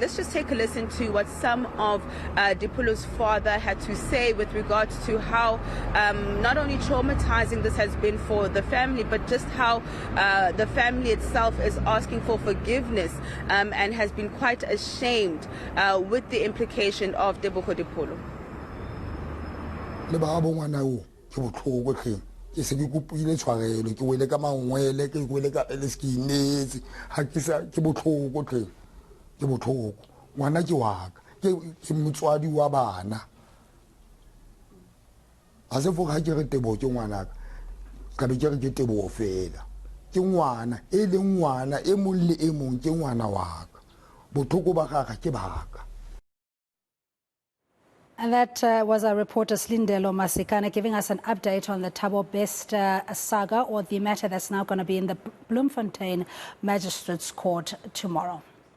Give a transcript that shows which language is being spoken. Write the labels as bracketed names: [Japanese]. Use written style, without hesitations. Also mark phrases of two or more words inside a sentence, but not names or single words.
[English] Let's just take a listen to what some of Dipolo's father had to say with regards to how not only traumatizing this has been for the family, but just how the family itself is asking for forgiveness and has been quite ashamed with the implication of Tebogo Dipolo. [Tswana] Ke se ke kopile tshwarelo ke wele ka mangwele ke wele ka eleskinetse ha ke sa ke botlhoko tle ke botlhoko ngwana ke waka ke motswadi wa bana a se foka ke re Tebo ke ngwana ka be ke re ke Tebo fela ke ngwana e le ngwana e mong le e mong ke ngwana waka botlhoko ba gaga ke baka. [English] And that was our reporter Silindelo Masikane giving us an update on the Thabo Bester saga, or the matter that's now going to be in the Bloemfontein Magistrates Court tomorrow.